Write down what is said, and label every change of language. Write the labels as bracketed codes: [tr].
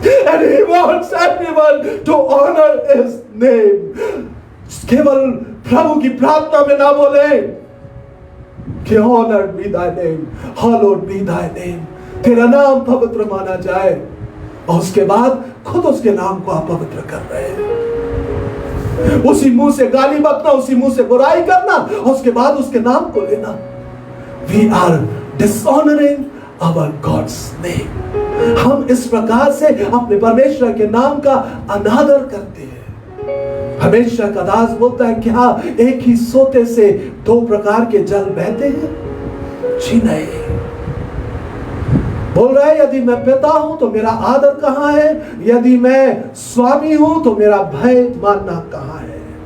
[en] And he wants everyone to honor his name. [hi] केवल प्रभु की प्रार्थना में ना बोले कि [en] honored be thy name, [hi] hallowed be thy name, तेरा नाम पवित्र माना जाए, और उसके बाद खुद उसके नाम को आप पवित्र कर रहे हैं। उसी मुंह से गाली बकना, उसी मुंह से बुराई करना, और उसके बाद उसके नाम को लेना। [en] We are dishonoring our God's name. [hi] हम इस प्रकार से अपने परमेश्वर के नाम का अनादर करते हैं। हमेशा का दास बोलता है, क्या एक ही सोते से दो प्रकार के जल बहते हैं? जी नहीं। बोल रहा है, यदि मैं पिता हूं तो मेरा आदर कहां है? यदि मैं स्वामी हूं तो मेरा भय मानना कहां है?